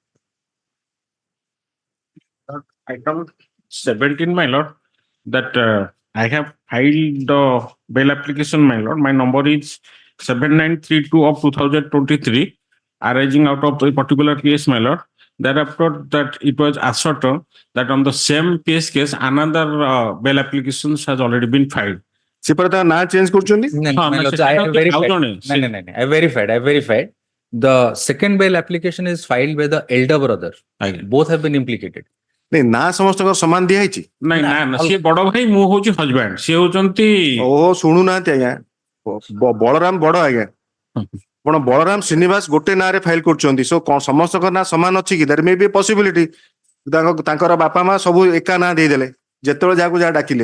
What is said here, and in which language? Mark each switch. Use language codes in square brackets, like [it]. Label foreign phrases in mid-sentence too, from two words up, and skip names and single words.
[en] Item 17, my lord, that I have filed the bail application, my lord. My number is 7932 of 2023, arising out of a particular case, my lord. Thereafter, that it was ascertained that on the same case, another bail applications has already been filed. [or] ସେ ପରେ ତା ନାଁ ଚେଞ୍ଜ କରୁଛନ୍ତି? [en] No, [or] ହଁ, [en] my [or] ନା, [en] lord, [or] ସେଟା [en] I [or] ତ [en] have verified. [or] ଆଉ ଜଣେ, [en] No. I verified. The second bail application is filed by the elder brother. [or] ଆଜ୍ଞା। [en] Both have been implicated. [or] ନାଇଁ ନାଁ ସମସ୍ତଙ୍କର ସମାନ ଦିଆହେଇଛି? ନାଇଁ ନା ସିଏ ବଡ ଭାଇ, ମୁଁ ହଉଛି ହଜବାଣ୍ଡ, ସିଏ ହଉଛନ୍ତି ଓହୋ ଶୁଣୁନାହାନ୍ତି ଆଜ୍ଞା, ବଳରାମ ବଡ ଆଜ୍ଞା, ଆପଣ ବଳରାମ ଶ୍ରୀନିବାସ ଗୋଟେ ନାଁରେ ଫାଇଲ କରୁଛନ୍ତି, ସୋ ସମସ୍ତଙ୍କ ନାଁ ସମାନ ଅଛି କି? [en] there may be possibility [or] ତାଙ୍କର ବାପା ମା ସବୁ ଏକା ନାଁ ଦେଇଦେଲେ ଯେତେବେଳେ ଯାହାକୁ ଯାହା ଡାକିଲେ।